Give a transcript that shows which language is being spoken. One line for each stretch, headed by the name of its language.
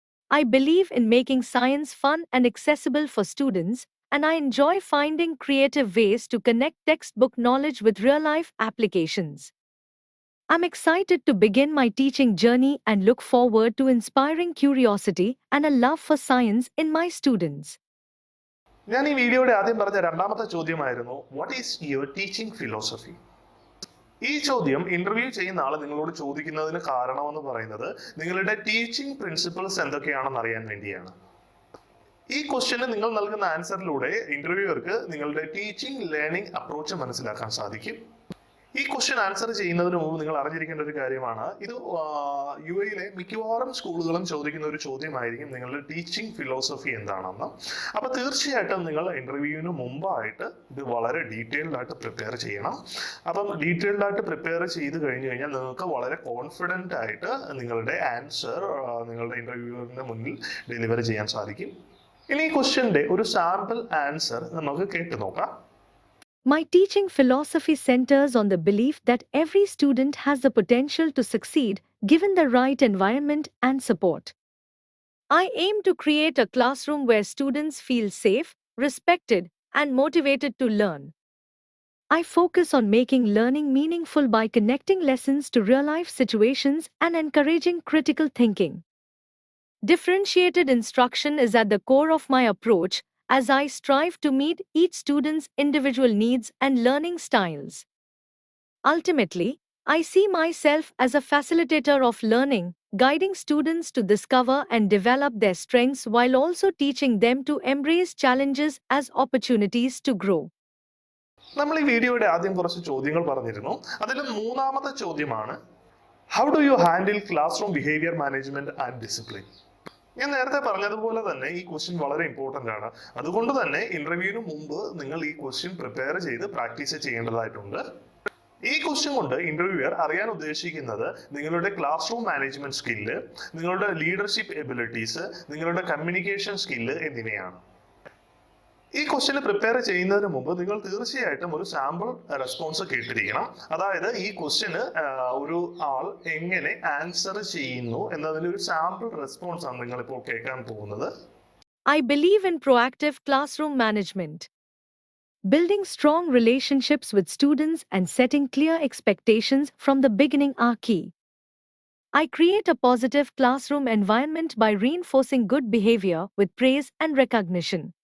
English: I believe in making science fun and accessible for students, and I enjoy finding creative ways to connect textbook knowledge with real life applications. I'm excited to begin my teaching journey and look forward to inspiring curiosity and a love for science in my students.
Malayalam: ഞാൻ ഈ വീഡിയോയുടെ ആദ്യം പറഞ്ഞ രണ്ടാമത്തെ ചോദ്യമായിരുന്നു,
English: What is your teaching philosophy?
Malayalam: ഈ ചോദ്യം interview ചെയ്യുന്ന ആൾ നിങ്ങളോട് ചോദിക്കുന്നതിന് കാരണമെന്ന് പറയുന്നത് നിങ്ങളുടെ ടീച്ചിങ് പ്രിൻസിപ്പിൾസ് എന്തൊക്കെയാണെന്ന് അറിയാൻ വേണ്ടിയാണ്. ഈ ക്വസ്റ്റ്യന് നിങ്ങൾ നൽകുന്ന ആൻസറിലൂടെ ഇന്റർവ്യൂവർക്ക് നിങ്ങളുടെ ടീച്ചിങ് ലേണിംഗ് അപ്രോച്ച് മനസ്സിലാക്കാൻ സാധിക്കും. ഈ ക്വസ്റ്റ്യൻ ആൻസർ ചെയ്യുന്നതിന് മുമ്പ് നിങ്ങൾ അറിഞ്ഞിരിക്കേണ്ട ഒരു കാര്യമാണ്, ഇത് UAE മിക്കവാറും സ്കൂളുകളും ചോദിക്കുന്ന ഒരു ചോദ്യമായിരിക്കും, നിങ്ങളുടെ ടീച്ചിങ് ഫിലോസഫി എന്താണെന്ന്. അപ്പൊ തീർച്ചയായിട്ടും നിങ്ങൾ ഇന്റർവ്യൂവിന് മുമ്പായിട്ട് ഇത് വളരെ ഡീറ്റെയിൽഡ് ആയിട്ട് പ്രിപ്പയർ ചെയ്യണം. അപ്പം ഡീറ്റെയിൽഡ് ആയിട്ട് പ്രിപ്പയർ ചെയ്ത് കഴിഞ്ഞു കഴിഞ്ഞാൽ നിങ്ങൾക്ക് വളരെ കോൺഫിഡൻ്റ് ആയിട്ട് നിങ്ങളുടെ ആൻസർ നിങ്ങളുടെ ഇന്റർവ്യൂവിന് മുന്നിൽ ഡെലിവർ ചെയ്യാൻ സാധിക്കും. ഇനി ഈ ക്വസ്റ്റ്യന്റെ ഒരു സാമ്പിൾ ആൻസർ നമുക്ക് കേട്ടു നോക്കാം.
English: My teaching philosophy centers on the belief that every student has the potential to succeed given the right environment and support. I aim to create a classroom where students feel safe, respected, and motivated to learn. I focus on making learning meaningful by connecting lessons to real-life situations and encouraging critical thinking. Differentiated instruction is at the core of my approach, as I strive to meet each student's individual needs and learning styles. Ultimately, I see myself as a facilitator of learning, guiding students to discover and develop their strengths while also teaching them to embrace challenges as opportunities to grow.
Malayalam: നമ്മൾ ഈ വീഡിയോയുടെ ആദ്യം കുറച്ച് ചോദ്യങ്ങൾ പറഞ്ഞിരുന്നു. അതിൽ മൂന്നാമത്തെ ചോദ്യമാണ്,
English: How do you handle classroom behaviour management and discipline?
Malayalam: ഞാൻ നേരത്തെ പറഞ്ഞതുപോലെ തന്നെ ഈ ക്വസ്റ്റ്യൻ വളരെ ഇമ്പോർട്ടൻ്റ് ആണ്. അതുകൊണ്ട് തന്നെ ഇന്റർവ്യൂവിന് മുമ്പ് നിങ്ങൾ ഈ ക്വസ്റ്റ്യൻ പ്രിപ്പയർ ചെയ്ത് പ്രാക്ടീസ് ചെയ്യേണ്ടതായിട്ടുണ്ട്. ഈ ക്വസ്റ്റ്യൻ കൊണ്ട് ഇന്റർവ്യൂവർ അറിയാൻ ഉദ്ദേശിക്കുന്നത് നിങ്ങളുടെ ക്ലാസ് റൂം മാനേജ്മെന്റ് സ്കില്ല്, നിങ്ങളുടെ ലീഡർഷിപ്പ് എബിലിറ്റീസ്, നിങ്ങളുടെ കമ്മ്യൂണിക്കേഷൻ സ്കില്ല് എന്നിവയാണ്. ഈ ക്വസ്റ്റ്യന് പ്രിപ്പയർ ചെയ്യുന്നതിന് മുമ്പ് നിങ്ങൾ തീർച്ചയായിട്ടും ഒരു സാമ്പിൾ റെസ്പോൺസ് കേട്ടിരിക്കണം. അതായത് ഈ ക്വസ്റ്റ്യന് ഒരു ആൾ എങ്ങനെ ആൻസർ ചെയ്യുന്നു എന്നതിന്റെ ഒരു സാമ്പിൾ റെസ്പോൺസ് ആണ് നിങ്ങൾ ഇപ്പോൾ കേൾക്കാൻ പോകുന്നത്.
English: I believe in proactive classroom management. Building strong relationships with students and setting clear expectations from the beginning are key. I create a positive classroom environment by reinforcing good behavior with praise and recognition.